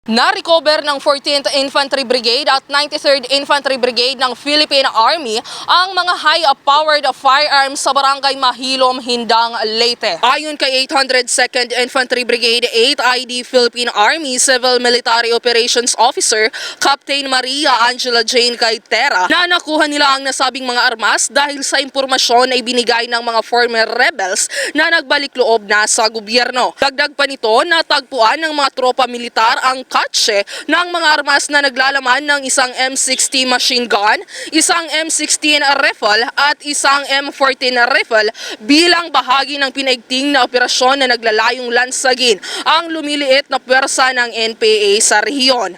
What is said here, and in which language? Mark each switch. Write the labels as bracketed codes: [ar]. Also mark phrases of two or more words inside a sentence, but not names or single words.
[tl] Na-recover ng 14th Infantry Brigade at 93rd Infantry Brigade ng Philippine Army ang mga [en] high-powered firearms [tl] sa Barangay Mahilom, Hindang, Leyte. Ayon kay 802nd Infantry Brigade 8 ID Philippine Army Civil Military Operations Officer Captain Maria Angela Jane Gaitera na nakuha nila ang nasabing mga armas dahil sa impormasyon na ibinigay ng mga [en] former rebels [tl] na nagbalik loob na sa gobyerno. Dagdag pa nito, natagpuan ng mga tropa militar ang katse ng mga armas na naglalaman ng isang M60 [en] machine gun, [tl] isang M16 rifle at isang M14 rifle bilang bahagi ng pinaigting na operasyon na naglalayong lansagin ang lumiliit na pwersa ng NPA sa rehiyon.